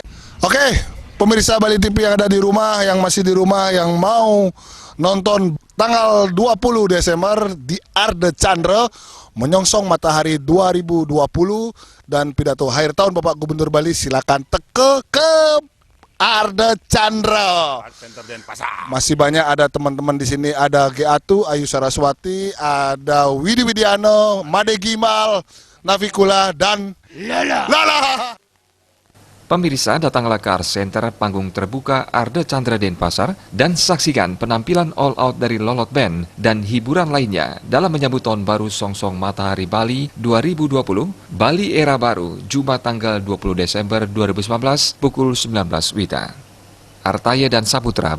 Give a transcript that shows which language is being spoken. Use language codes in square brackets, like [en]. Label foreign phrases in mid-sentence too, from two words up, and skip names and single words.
[id] Oke, pemirsa Bali TV yang ada di rumah, yang masih di rumah, yang mau nonton tanggal 20 Desember di Arde Chandra menyongsong matahari 2020 dan pidato akhir tahun Bapak Gubernur Bali, silakan teke ke Arde Chandra. Masih banyak ada teman-teman di sini, ada Geatu, Ayu Saraswati, ada Widi Widiano, Made Gimal, Navikula, dan Lala. Pemirsa, datanglah ke Art Center panggung terbuka Arde Chandra Denpasar dan saksikan penampilan [en] all out [id] dari Lolot Band dan hiburan lainnya dalam menyambut tahun baru Songsong Matahari Bali 2020, Bali Era Baru, Jumat tanggal 20 Desember 2019 pukul 19 WITA. Artaya dan Saputra.